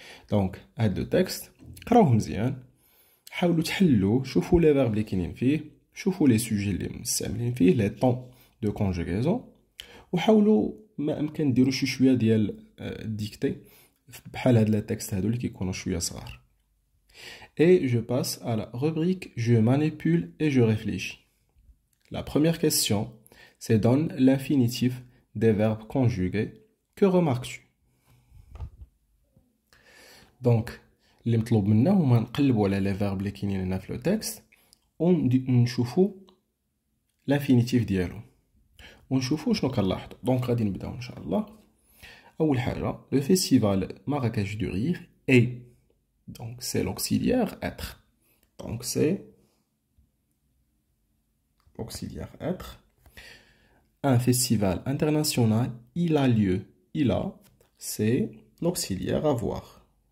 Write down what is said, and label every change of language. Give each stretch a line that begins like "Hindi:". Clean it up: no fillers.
Arabic: Donc, هاد لو تكست قراوه مزيان، حاولوا تحلوا، شوفوا لي فيرب اللي كاينين فيه، شوفوا لي سوجي اللي مستعملين فيه، لي طون دو كونجوغاسيون، وحاولوا ما امكن ديروا شي شويه ديال ديكتي بحال هاد لي تكست هادو اللي كيكونوا شويه صغار.
French: Et je passe à la rubrique je manipule et je réfléchis. La première question, c'est donne l'infinitif des verbes conjugués. Que remarques-tu?
Arabic: Donc اللي مطلوب منا هما نقلبوا على لي فيرب اللي كاينين هنا في لو تكست ونشوفوا l'infinitif ديالو. ونشوفوا شنو كنلاحظوا. دونك غادي نبداو ان شاء الله. اول حاجه
French: le festival Marrakech du Rire est, donc c'est l'auxiliaire être, donc c'est l'auxiliaire être. Un festival international, il a lieu, il a, c'est l'auxiliaire avoir.